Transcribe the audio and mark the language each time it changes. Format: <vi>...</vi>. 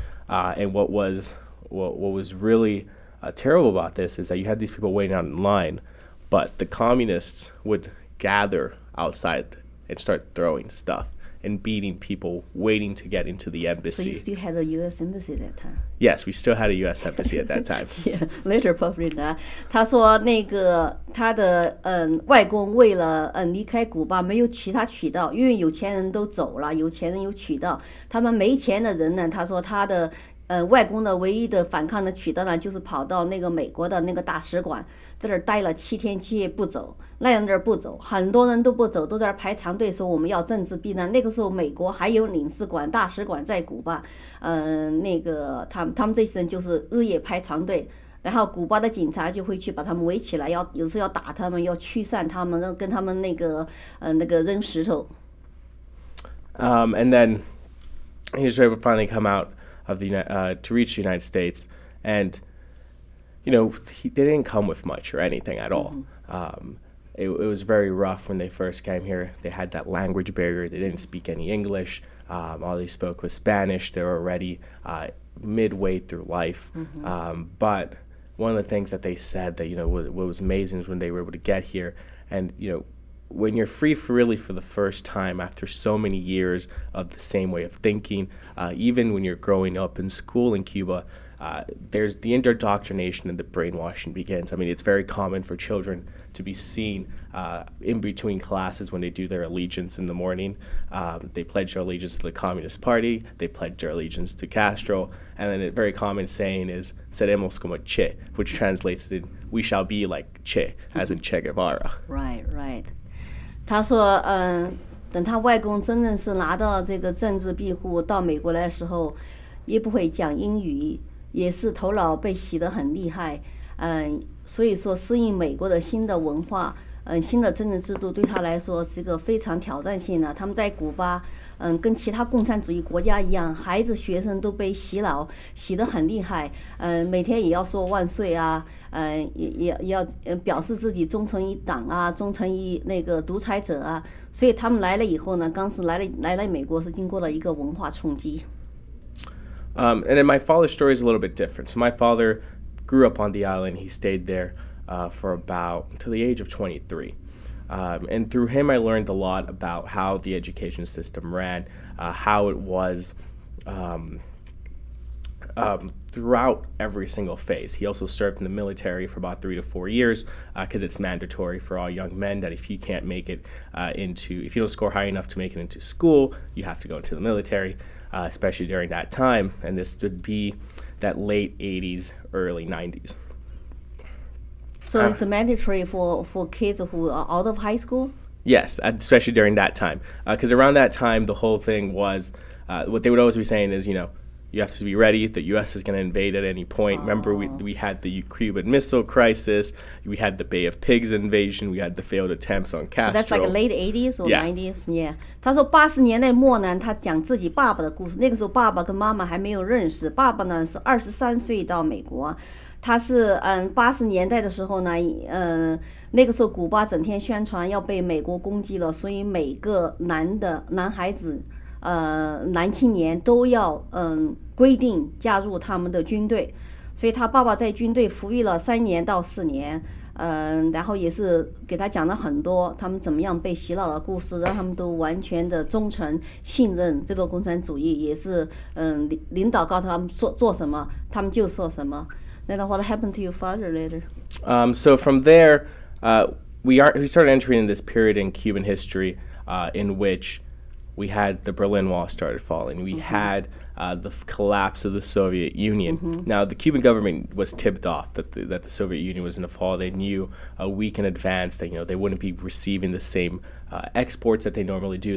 <en>And what was really terrible about this is that you had these people waiting out in line, but the communists would gather outside and start throwing stuff and beating people waiting to get into the embassy. So you still had a U.S. embassy that time? Yes, we still had a U.S. embassy at that time. Yeah, later probably not.</en> <zh>他说那个他的外公为了离开古巴没有其他渠道，因为有钱人都走了，有钱人有渠道，他们没钱的人呢，他说他的外公的唯一的反抗的渠道呢，就是跑到那个美国的那个大使馆，在这儿待了7天7夜不走，那样这儿不走，很多人都不走，都在这儿排长队说我们要政治避难。那个时候美国还有领事馆、大使馆在古巴，那个他们这些人就是日夜排长队。然后古巴的警察就会去把他们围起来，有时候要打他们，要驱散他们，跟他们那个扔石头。</zh> <en>And then he was able to finally come out of to reach the United States, and they didn't come with much or anything at all. It was very rough when they first came here. They had that language barrier. They didn't speak any English. All they spoke was Spanish. They were already midway through life. But one of the things that they said that what was amazing is when they were able to get here, and when you're free for the first time after so many years of the same way of thinking, even when you're growing up in school in Cuba, there's the indoctrination and the brainwashing begins. I mean, it's very common for children to be seen in between classes when they do their allegiance in the morning. They pledge their allegiance to the Communist Party, they pledge their allegiance to Castro, and then a very common saying is</en> <es>"seremos como Che,"</es> <en>which translates to "we shall be like Che," as in Che Guevara. Right, right.</en> <zh>他说，等他外公真正是拿到这个政治庇护到美国来的时候，也不会讲英语，也是头脑被洗得很厉害，所以说适应美国的新的文化，新的政治制度对他来说是一个非常挑战性的。他们在古巴，跟其他共产主义国家一样，孩子学生都被洗脑，洗得很厉害，每天也要说万岁啊，也要表示自己忠诚于党啊，忠诚于那个独裁者啊，所以他们来了以后呢，刚是来了美国是经过了一个文化冲击。</zh> <en>And then my father's story is a little bit different. So my father grew up on the island. He stayed there for about until the age of 23. And through him, I learned a lot about how the education system ran, how it was throughout every single phase. He also served in the military for about 3 to 4 years because it's mandatory for all young men that if you can't make it if you don't score high enough to make it into school, you have to go into the military, especially during that time. And this would be that late 80s, early 90s. So it's mandatory for kids who are out of high school? Yes, especially during that time. Because around that time, the whole thing was, what they would always be saying is, you have to be ready. The U.S. is going to invade at any point. Remember, we had the Cuban Missile Crisis. We had the Bay of Pigs invasion. We had the failed attempts on Castro. So that's like late 80s or Yeah. 90s? Yeah.</en> <zh>他说80年代末呢，他讲自己爸爸的故事。那个时候爸爸跟妈妈还没有认识。爸爸呢是23岁到美国。他是80年代的时候呢，那个时候古巴整天宣传要被美国攻击了，所以每个男孩子。男青年都要规定加入他们的军队，所以他爸爸在军队服役了3年到4年，然后也是给他讲了很多他们怎么样被洗脑的故事，让他们都完全的忠诚信任这个共产主义，也是领导告诉他们做什么，他们就做什么。</zh> <en>Then what happened to your father later? So from there, we started entering in this period in Cuban history in which we had the Berlin Wall started falling. We had the collapse of the Soviet Union. Now, the Cuban government was tipped off that the Soviet Union was going to fall. They knew a week in advance that they wouldn't be receiving the same exports that they normally do.</en>